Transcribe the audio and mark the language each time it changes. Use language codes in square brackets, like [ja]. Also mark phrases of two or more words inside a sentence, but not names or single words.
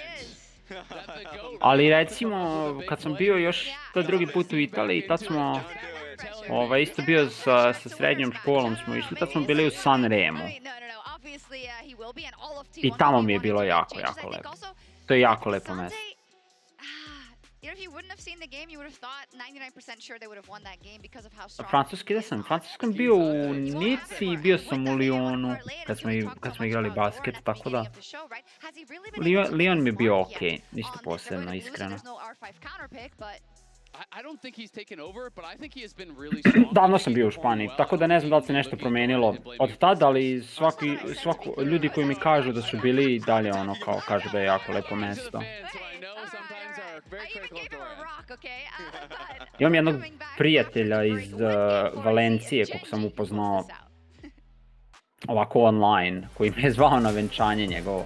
[sr] Ali recimo, kad sam bio još to drugi put u Italiji, tad smo... isto bio sa srednjom školom smo išli, tad smo bili u Sanremu. I tamo mi je bilo jako, jako lepo. To je jako lepo mjesto. [en] You know, if you wouldn't have seen the game, you would have thought 99% sure they would have won that game because of how strong. [sr] Francuski da sam. Francuski sam bio u Nici i bio sam u Lyonu kad smo igrali basket, tako da. Lyon mi je bio okej, ništa posebno, iskreno. [en] I don't think he's taken over, but I think he has been really strong. [sr] Davno sam bio u Španiji, tako da ne znam da li se nešto promenilo od tada, ali ljudi koji mi kažu da su bili dalje ono kao kažu da je jako lepo mesto. Imam jednog prijatelja iz Valencije kog sam upoznao ovako online, koji me je zvao na venčanje njegovo.